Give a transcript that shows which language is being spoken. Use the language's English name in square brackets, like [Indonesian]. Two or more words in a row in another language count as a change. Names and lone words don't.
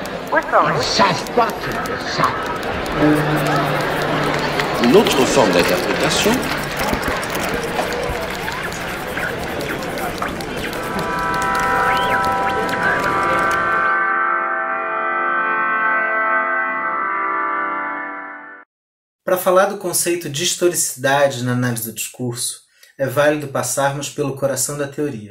[French] Ils ne savent pas qu'ils le savent. Une autre forme d'interprétation [Portuguese] Para falar do conceito de historicidade na análise do discurso, é válido passarmos pelo coração da teoria.